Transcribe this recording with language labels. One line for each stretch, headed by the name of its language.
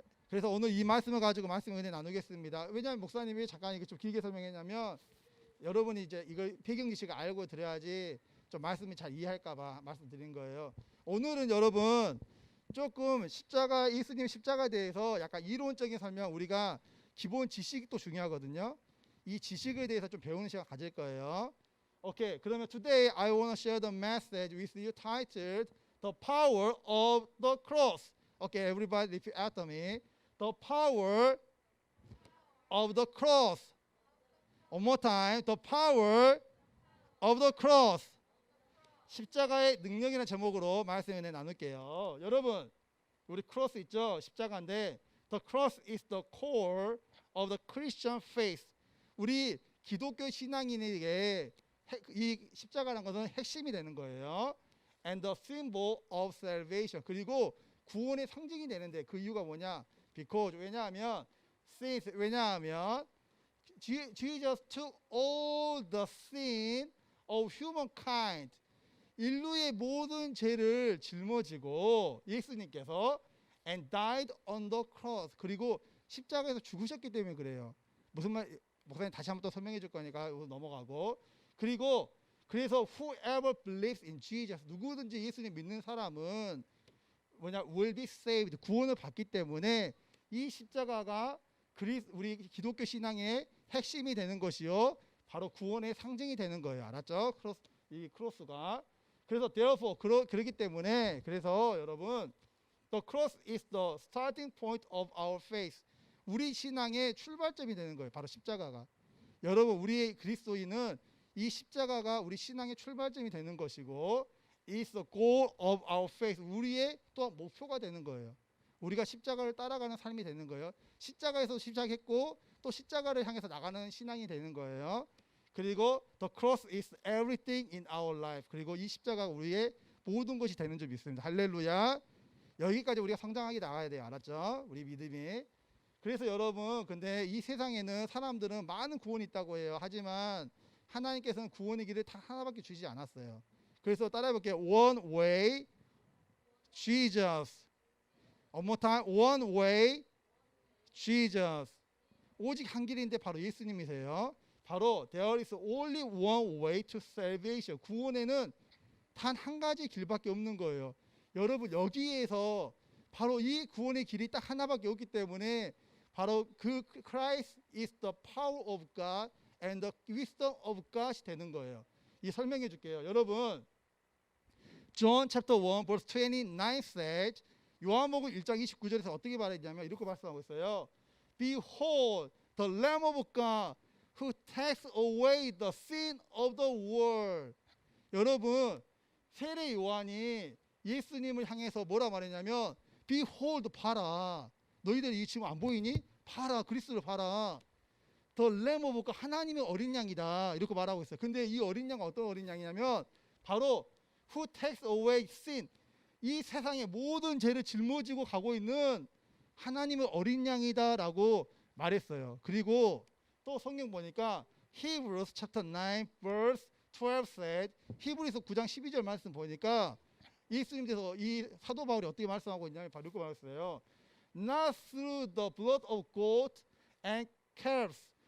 Korean: 그래서 오늘 이 말씀을 가지고 말씀을 은혜 나누겠습니다. 왜냐하면 목사님이 잠깐 이거 좀 길게 설명했냐면 여러분이 이제 이걸 배경 지식을 알고 들어야지 좀 말씀이 잘 이해할까봐 말씀드린 거예요. 오늘은 여러분 조금 십자가, 예수님 십자가에 대해서 약간 이론적인 설명, 우리가 기본 지식도 중요하거든요. 이 지식에 대해서 좀 배우는 시간 가질 거예요. 오케이, 그러면
English: today I want to share the message with you titled The Power of the Cross. Okay, everybody repeat after me. The power of the cross. One more time. The power of the cross.
Korean: 십자가의 능력이라는 제목으로 말씀을 나눌게요. 여러분, 우리 크로스 있죠? 십자가인데
English: The cross is the core of the Christian faith.
Korean: 우리 기독교 신앙인에게 이 십자가라는 것은 핵심이 되는 거예요.
English: And the symbol of salvation.
Korean: 그리고 구원의 상징이 되는데 그 이유가 뭐냐?
English: Because,
Korean: 왜냐하면
English: Jesus took all the sin of humankind.
Korean: 인류의 모든 죄를 짊어지고 예수님께서
English: and died on the cross.
Korean: 그리고 십자가에서 죽으셨기 때문에 그래요. 무슨 말, 목사님 다시 한번 또 설명해 줄 거니까 넘어가고. 그리고 그래서
English: whoever believes in Jesus,
Korean: 누구든지 예수님 믿는 사람은
English: will be saved,
Korean: 구원을 받기 때문에 이 십자가가 우리 기독교 신앙의 핵심이 되는 것이요, 바로 구원의 상징이 되는 거예요. 알았죠? 이 크로스가. 그래서
English: therefore,
Korean: 그렇기 때문에, 그래서 여러분,
English: the cross is the starting point of our faith.
Korean: 우리 신앙의 출발점이 되는 거예요. 바로 십자가가. 여러분, 우리 그리스도인은 이 십자가가 우리 신앙의 출발점이 되는 것이고
English: is the goal of our faith.
Korean: 우리의 또한 목표가 되는 거예요. 우리가 십자가를 따라가는 삶이 되는 거예요. 십자가에서 시작했고 또 십자가를 향해서 나가는 신앙이 되는 거예요. 그리고
English: the cross is everything in our life.
Korean: 그리고 이 십자가가 우리의 모든 것이 되는 줄 믿습니다. 할렐루야. 여기까지 우리가 성장하게 나가야 돼요. 알았죠? 우리 믿음이. 그래서 여러분, 근데 이 세상에는 사람들은 많은 구원이 있다고 해요. 하지만 하나님께서는 구원의 길을 다 하나밖에 주시지 않았어요. 그래서 따라해 볼게요.
English: One way, Jesus. One more time. One way, Jesus.
Korean: 오직 한 길인데 바로 예수님이세요. 바로
English: there is only one way to salvation.
Korean: 구원에는 단 한 가지 길밖에 없는 거예요. 여러분, 여기에서 바로 이 구원의 길이 딱 하나밖에 없기 때문에 바로 그
English: Christ is the power of God
Korean: and the wisdom of God이 되는 거예요. 이 설명해 줄게요. 여러분,
English: John chapter 1 verse 29 says,
Korean: 요한복음 1장 29절에서 어떻게 말했냐면 이렇게 말씀하고 있어요.
English: Behold the Lamb of God who takes away the sin of the world.
Korean: 여러분, 세례 요한이 예수님을 향해서 뭐라 말했냐면
English: Behold,
Korean: 봐라. 너희들 지금 안 보이니? 봐라. 그리스도를 봐라.
English: The Lamb of God,
Korean: 하나님의 어린 양이다. 이렇게 말하고 있어요. 근데 이 어린 양은 어떤 어린 양이냐면 바로
English: Who takes away sin.
Korean: 이 세상의 모든 죄를 짊어지고 가고 있는 하나님의 어린 양이다라고 말했어요. 그리고 또 성경 보니까
English: Hebrews chapter 9 verse 12 said,
Korean: 히브리서 9장 12절 말씀 보니까 예수님께서 이 사도 바울이 어떻게 말씀하고 있냐면 바로 이렇게 말했어요.
English: Not through the blood of goat and calves.